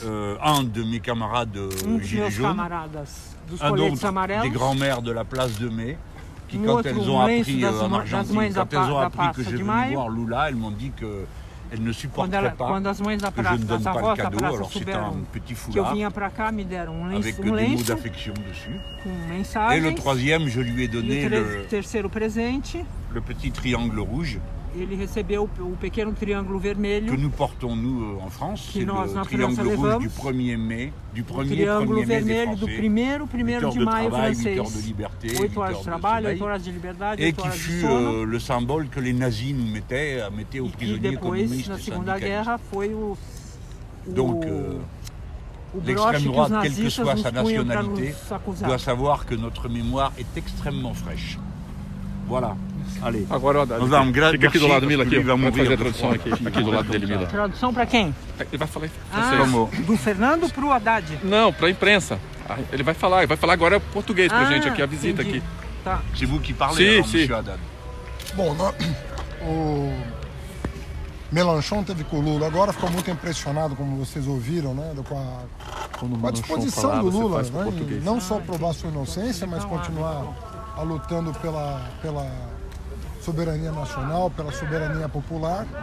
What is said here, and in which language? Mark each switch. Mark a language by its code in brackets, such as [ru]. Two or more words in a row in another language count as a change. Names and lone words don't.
[fr] Un de mes camarades [pt] Dos [fr] gilets [pt] meus [fr] jaunes, [pt] camaradas dos [fr] un [pt] coletes [fr] autre des [pt] amarelos, [fr] grands-mères de la place de Mai, qui [pt] Um [fr] quand [pt] outro, [fr] elles ont [pt] lenço [fr] appris [pt] das [fr] en [pt] mães [fr] Argentine, [pt] da [fr] quand elles ont [pt] da [fr] appris que [pt] Praça [fr] je [pt] de [fr] venais [pt] Maio, [fr] voir Lula, elles m'ont dit qu'elles ne supporteraient pas [pt] quando as mães da [fr] que je [pt] praça, [fr] ne donne [pt] das [fr] pas le [pt] avós da [fr] cadeau. [pt] praça [fr] Alors c'est [pt] souberam [fr] un petit [pt] que eu [fr] foulard [pt] vinha pra cá, me deram [fr] avec des mots [pt] lenço [fr] d'affection dessus. [pt] com [fr] Et le [pt] mensagens. [fr] troisième, je lui ai [pt] E [fr] donné [pt] o terceiro presente, [fr] le petit triangle rouge [pt] ele recebeu o pequeno triângulo vermelho. [fr] Que nous portons, nous, en France. C'est [pt] nós, na [fr] le triangle [pt] França, [fr] rouge [pt] levamos. [fr] du 1er mai, du [pt] O [fr] 1er [pt] triângulo [fr] mai des [pt] vermelho do [fr] Français. [pt] 1º de maio [fr] 8 heures de [pt] francês. [fr] liberté, [pt] 8 horas de trabalho, [fr] sommeil, [pt] 8 horas de liberdade, [fr] et [pt] 8 [fr] qui [pt] horas de [fr] fut [pt] sono. [fr] le symbole que les nazis nous mettaient aux [pt] E que [fr] prisonniers [pt] depois, [fr] communistes [pt] na [fr] et [pt] Segunda [fr] syndicalistes. [pt] Guerra, foi o [fr] Donc, [pt] o [fr] l'extrême [pt] broche que os [fr] droite, quelle que [pt] nazistas [fr] soit [pt] nos [fr] sa [pt] punham para [fr] nationalité, [pt] nos acusar. [fr] doit savoir que notre mémoire est extrêmement fraîche. Voilà. Allez. [pt] Agora, Haddad, Nós vamos fica aqui do lado, [fr] merci, Mila, parce que [pt] aqui, [fr] lui va [pt] vai [fr] mourir [pt] fazer a [fr] de [pt] tradução [fr] froid. [pt] aqui do lado dele, Mila. Tradução para quem? Ele vai falar em Ah, francês. Como? do Fernando pro Haddad. Não, pra imprensa. Ele vai falar agora português pra gente aqui, a visita entendi. aqui. Tá. [fr] C'est vous qui parlez, Si, alors, si. monsieur Haddad. [pt] Bom, o Mélenchon teve com o Lula. Agora ficou muito impressionado, como vocês ouviram, né, com a disposição do Lula, né, em não só provar sua inocência, mas continuar lutando pela soberania nacional, pela soberania popular.